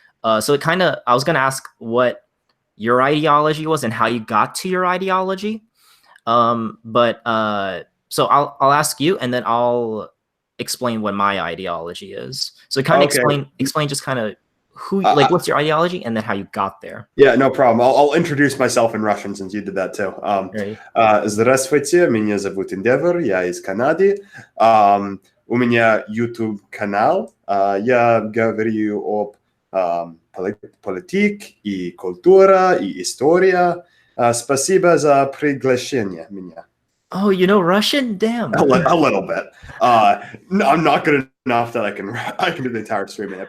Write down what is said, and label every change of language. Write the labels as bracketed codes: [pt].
[en] So I was gonna ask what your ideology was and how you got to your ideology. So I'll ask you, and then I'll explain what my ideology is. So kind of explain just kind of what's your ideology, and then how you got there. Yeah, no problem. I'll introduce myself in Russian since you did that too. [ru] Здравствуйте, меня зовут Endeavor, я из Канады. У меня YouTube канал. Я говорю об политике и культура и история. Спасибо за приглашение меня. [en] Oh, you know Russian? Damn. A little bit. No, I'm not good enough that I can do the entire stream in it.